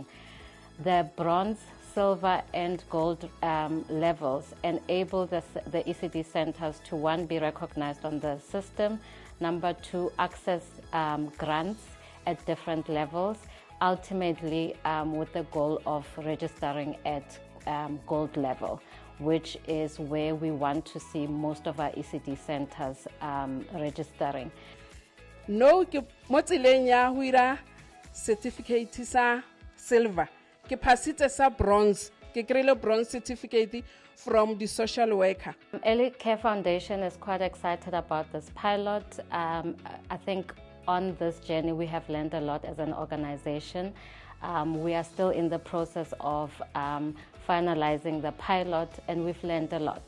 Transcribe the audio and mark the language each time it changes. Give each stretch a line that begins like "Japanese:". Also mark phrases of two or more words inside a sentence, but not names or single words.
English: The bronze, silver, and gold levels enable the ECD centers to, one, be recognized on the system, number two, access grants at different levels, ultimately with the goal of registering at gold level, which is where we want to see most of our ECD centers registering. No,
Southern Sotho: ke mo tseleng ya ho ira certificate sa silver. Ke pasitse sa bronze. Ke krile
English: bronze certificate from the social worker. Early Care Foundation is quite excited about this pilot. I think on this journey we have learned a lot as an organization. We are still in the process of finalizing the pilot, and we've learned a lot.